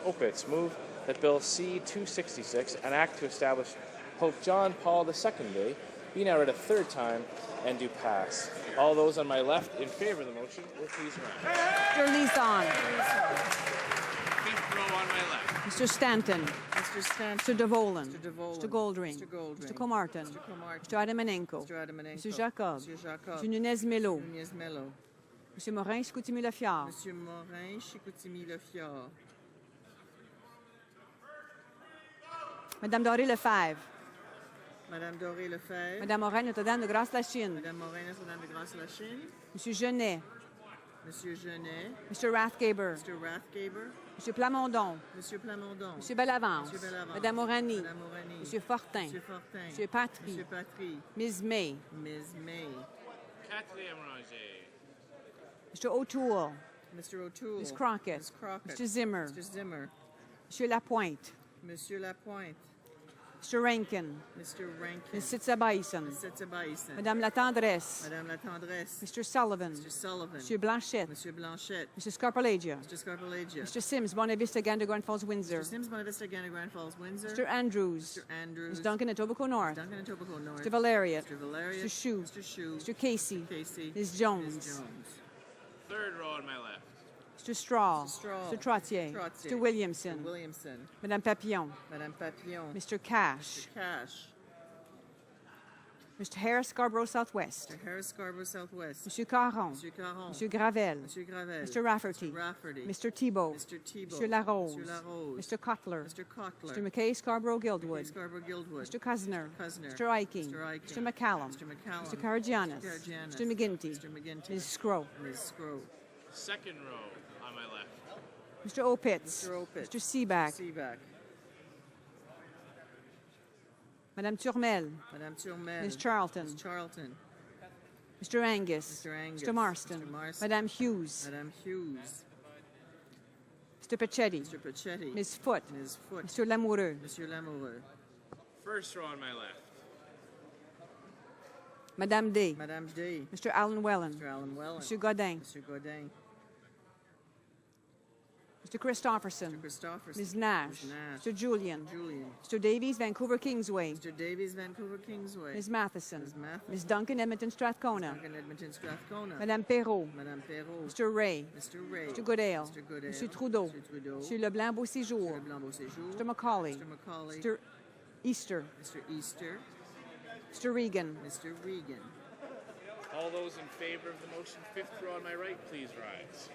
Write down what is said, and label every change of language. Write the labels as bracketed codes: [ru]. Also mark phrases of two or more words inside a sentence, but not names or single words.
[en] Opitz, move that Bill C-266, an act to establish Pope John Paul II Day, be now read a third time and do pass. All those on my left in favor of the motion will please rise. Mr. Lison. Fifth row on my left. Mr. Stanton. Mr. Stanton. Mr. Devolan. Mr. Devolan. Mr. Goldring. Mr. Goldring. Mr. Comartin. Mr. Comartin. Mr. Adamanenko. Mr. Adamanenko. Mr. Jacob. Mr. Jacob. Mr. Nunez-Melo. Nunez-Melo. Mr. Morin-Chicoutimi-Lefiard. Monsieur Morin, Chicoutimi-Lefiard. Madame Doré-Lefebvre. Madame Doré-Lefebvre. Madame Morin Notre-Dame de Grâce-la-Chine. Madame Morin Notre-Dame de Grâce-la-Chine. Monsieur Genet. Monsieur Genet. Mr. Rathgaber. Mr. Rathgaber. Monsieur Plamondon. Monsieur Plamondon. Monsieur Bellavance. Monsieur Bellavance. Madame Morani. Madame Morani. Monsieur Fortin. Monsieur Fortin. Monsieur Patry. Monsieur Patry. Ms. May. Ms. May. [fr] Quatrième rangée. [en] Mr. O'Toole. Mr. O'Toole. Ms. Crockett. Ms. Crockett. Mr. Zimmer. Mr. Zimmer. Monsieur Lapointe. Monsieur Lapointe. Mr. Rankin. Mr. Rankin. Ms. Sitzabaisen. Ms. Sitzabaisen. Madame Latendresse. Madame Latendresse. Mr. Sullivan. Mr. Sullivan. Monsieur Blanchette. Monsieur Blanchette. Mr. Scarpalagia. Mr. Scarpalagia. Mr. Sims, Bonavista, Gander, Grand Falls, Windsor. Mr. Sims, Bonavista, Gander, Grand Falls, Windsor. Mr. Andrews. Mr. Andrews. Ms. Duncan, Etobicoke North. Duncan, Etobicoke North. Mr. Valeriot. Mr. Valeriot. Mr. Shue. Mr. Shue. Mr. Casey. Casey. Ms. Jones. Ms. Jones. Third row on my left. Mr. Straw. Mr. Straw. Mr. Trottier. Trottier. Mr. Williamson. Mr. Williamson. Madame Papillon. Madame Papillon. Mr. Cash. Mr. Cash. Mr. Harris, Scarborough Southwest. Mr. Harris, Scarborough Southwest. Monsieur Caron. Monsieur Caron. Monsieur Gravel. Monsieur Gravel. Mr. Rafferty. Mr. Rafferty. Mr. Thibault. Mr. Thibault. Mr. Larose. Mr. Larose. Mr. Cutler. Mr. Cutler. Mr. McKay, Scarborough Guildwood. Scarborough Guildwood. Mr. Cuzner. Cuzner. Mr. Iking. Mr. Iking. Mr. McCallum. Mr. McCallum. Mr. Karagianis. Mr. Karagianis. Mr. McGinty. Mr. McGinty. Ms. Scrow. Ms. Scrow. Second row on my left. Mr. Opitz. Mr. Opitz. Mr. Seaback. Seaback. Madame Turmel. Madame Turmel. Ms. Charlton. Ms. Charlton. Mr. Angus. Mr. Angus. Mr. Marston. Mr. Marston. Madame Hughes. Madame Hughes. Mr. Pachetti. Mr. Pachetti. Ms. Foote. Ms. Foote. Mr. Lamoureux. Monsieur Lamoureux. First row on my left. Madame Day. Madame Day. Mr. Alan Wellen. Mr. Alan Welland. Mr. Godin. Mr. Godin. Mr. Christopherson. Mr. Christopherson. Ms. Nash. Ms. Nash. Mr. Julian. Julian. Mr. Davies, Vancouver Kingsway. Mr. Davies, Vancouver Kingsway. Ms. Matheson. Ms. Matheson. Ms. Duncan, Edmonton Strathcona. Duncan, Edmonton Strathcona. Madame Perrault. Madame Perrault. Mr. Ray. Mr. Ray. Mr. Goodale. Mr. Goodale. Mr. Trudeau. Mr. Trudeau. Mr. Leblanc Beauséjour. Mr. Leblanc Beauséjour. Mr. Macaulay. Mr. Macaulay. Mr. Easter. Mr. Easter. Mr. Regan. Mr. Regan. All those in favor of the motion, fifth row on my right, please rise.